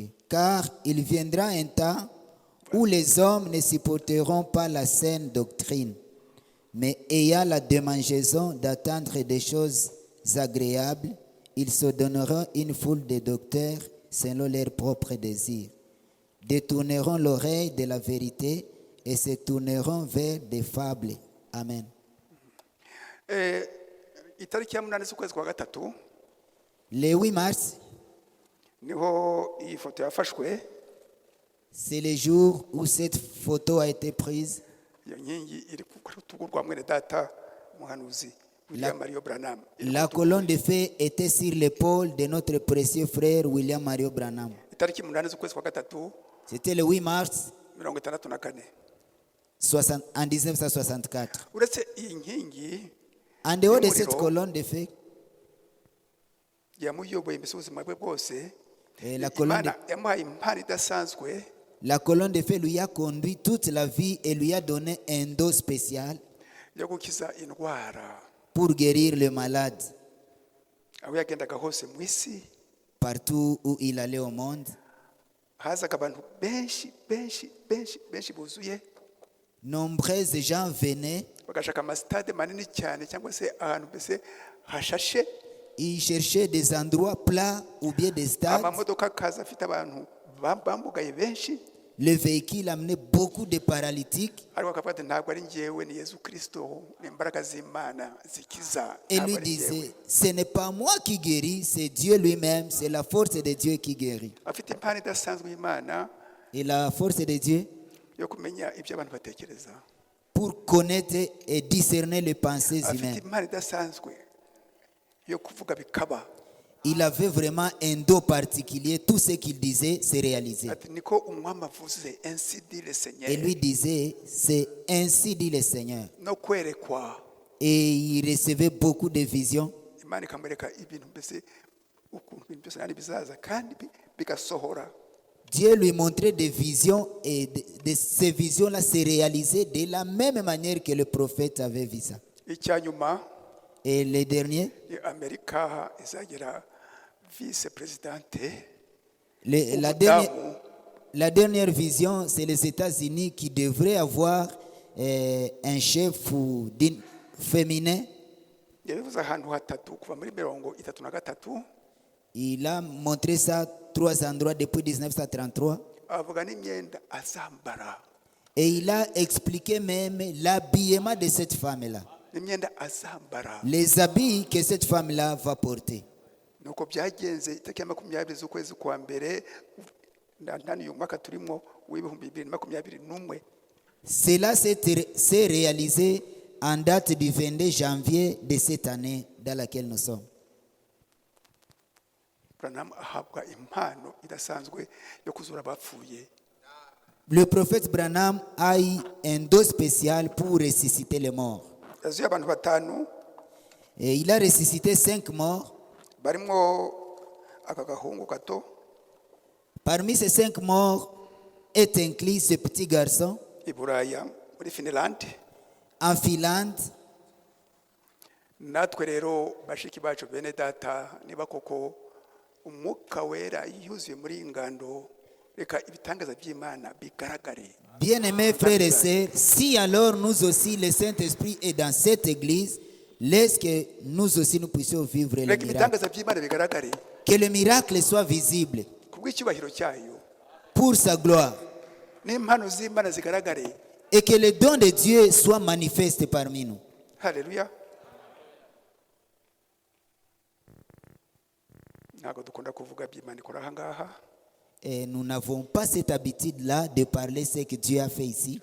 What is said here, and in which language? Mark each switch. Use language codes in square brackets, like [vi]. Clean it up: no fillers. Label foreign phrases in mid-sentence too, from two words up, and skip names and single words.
[fr] Car il viendra un temps où les hommes ne supporteront pas la saine doctrine, mais ayant la démangeaison d'attendre des choses agréables, ils se donneront une foule de docteurs selon leurs propres désirs, détourneront l'oreille de la vérité et se tourneront vers des fables. Amen. [rw] Itariki ya munani z'ukwezi kwa gatatu [fr] Le 8 mars, [rw] niho iyi foto yafashwe. [fr] c'est le jour où cette photo a été prise. [rw] Iyo nkingi iri ku rutugu rwa mwene data umuhanuzi William Mario Branham. [fr] La colonne de feu était sur l'épaule de notre précieux frère William Mario Branham. [rw] Itariki munani z'ukwezi kwa gatatu [fr] C'était le 8 mars 1964. en 1964. [rw] Uretse iyi nkingi [fr] En dehors de cette colonne de feu, [rw] yamuyoboye mbese ubuzima bwe bwose, [fr] la colonne de, [rw] Imana yamuhaye impano idasanzwe [fr] la colonne de feu lui a conduit toute la vie et lui a donné un don spécial [rw] yo gukiza indwara. [fr] pour guérir le malade [rw] Aho yagendaga hose mu isi [fr] partout où il allait au monde. [rw] hazaga abantu benshi buzuye, [fr] Nombreux gens venaient, [rw] bagashaka amasitade manini cyane cyangwa se ahantu mbese hashashe, [fr] ils cherchaient des endroits plats ou bien des stades. [rw] amamodoka akaza afite abantu bamugaye benshi, [fr] Le véhicule amenait beaucoup de paralytiques [rw] ariko akavuga ati ntabwo ari njyewe, ni Yesu Kristo, ni imbaraga z'Imana zikiza. [fr] et lui disait, ce n'est pas moi qui guéris, c'est Dieu lui-même, c'est la force de Dieu qui guérit. [rw] Afite impano idasanzwe y'Imana [fr] Et la force de Dieu [rw] yo kumenya ibyo abantu batekereza. [fr] pour connaître et discerner les pensées [rw] Afite [fr] humaines. [rw] impano idasanzwe yo kuvuga bikaba. [fr] Il avait vraiment un don particulier, tout ce qu'il disait se réalisait. [rw] Ati niko umwami avuze, [fr] ainsi dit le Seigneur. Et lui disait, c'est ainsi dit le Seigneur. [rw] No kwerekwa, [fr] Et il recevait beaucoup de visions. [rw] Imana ikamwereka ibintu mbese ukuntu ibintu byose nari bizaza kandi bigasohora. [fr] Dieu lui montrait des visions et de ces visions-là se réalisaient de la même manière que le prophète avait vu ça. [rw] Icyanyuma [fr] Et le dernier, [rw] ni Amerika izagira [fr] vice présidente. la dernière vision, c'est les États-Unis qui devraient avoir un chef féminin. [rw] Yabivuze ahantu hatatu kuva muri 1933. [fr] Il a montré ça 3 endroits depuis 1933. [rw] Avuga n'imyenda azambara. [fr] Et il a expliqué même l'habillement de cette femme-là. [rw] N'imyenda azambara. [fr] Les habits que cette femme-là va porter. [rw] Nuko byagenze itariki ya 20 z'ukwezi kwa mbere ndani uyu mwaka turimo w'ibihumbi 2021. [fr] Cela s'est réalisé en date du 22 janvier de cette année dans laquelle nous sommes. [rw] Branham ahabwa impano idasanzwe yo kuzura abapfuye. [fr] Le prophète Branham a eu un don spécial pour ressusciter les morts. [rw] Yazuye abantu batanu. [fr] Et il a ressuscité 5 morts. [rw] Barimo aka gahungu gato. [fr] Parmi ces 5 morts est inclus ce petit garçon. [rw] I Buraya muri Finland. [fr] En Finlande. [rw] Natwe rero bashiki bacu bene data niba koko umwuka wera yuzuye muri ingando, reka ibitangaza by'Imana bigaragare. [fr] Bien-aimés frères et sœurs, si alors nous aussi le Saint-Esprit est dans cette église, laisse que nous aussi nous puissions vivre le [rw] Reka [fr] miracle. [rw] ibitangaza by'Imana bigaragare [fr] Que le miracle soit visible [rw] kubw'icyubahiro cyayo, [fr] pour sa gloire. [rw] n'impano z'Imana zigaragare. [fr] Et que le don de Dieu soit manifeste parmi nous. [rw] Haleluya. Ntabwo dukunda kuvuga by'Imana ikora aha ngaha, [fr] Et nous n'avons pas cette habitude-là de parler ce que Dieu a fait ici.